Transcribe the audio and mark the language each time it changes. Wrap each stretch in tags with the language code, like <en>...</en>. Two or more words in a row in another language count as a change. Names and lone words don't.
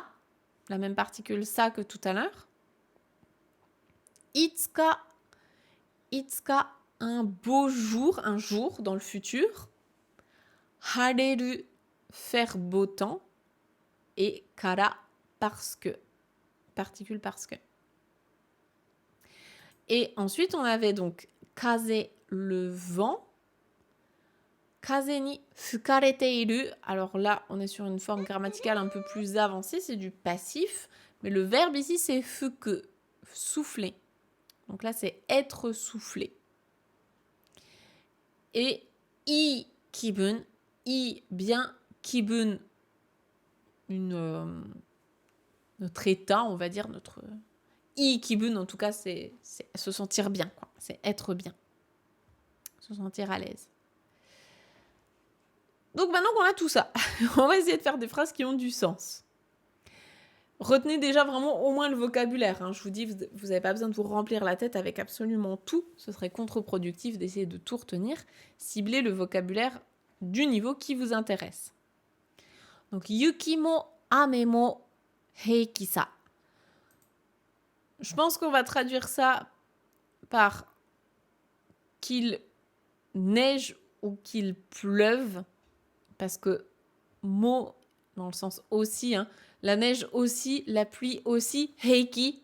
<fr>Ça, la même particule sa que tout à l'heure.</fr> <ja>いつか、いつか,</ja> <fr>un beau jour, un jour dans le futur. Hareru, faire beau temps. Et kara, parce que, particule parce que. Et ensuite, on avait donc kaze, le vent.</fr> <ja>風に吹かれている.</ja> <fr>Alors là, on est sur une forme grammaticale un peu plus avancée, c'est du passif. Mais le verbe ici, c'est fuku, souffler. Donc là, c'est être soufflé. Et</fr> <ja>いい気分,</ja> <fr>i bien, kibun, notre état, on va dire, notre</fr> <ja>いい気分,</ja> <fr>en tout cas, c'est se sentir bien, quoi. C'est être bien, se sentir à l'aise. Donc maintenant qu'on a tout ça, on va essayer de faire des phrases qui ont du sens. Retenez déjà vraiment au moins le vocabulaire. Hein. Je vous dis, vous n'avez pas besoin de vous remplir la tête avec absolument tout. Ce serait contre-productif d'essayer de tout retenir. Ciblez le vocabulaire du niveau qui vous intéresse. Donc,</fr> <ja>雪も雨も平気さ.</ja> <fr>Je pense qu'on va traduire ça par qu'il neige ou qu'il pleuve. Parce que mo, dans le sens aussi, hein, la neige aussi, la pluie aussi, heiki.</fr>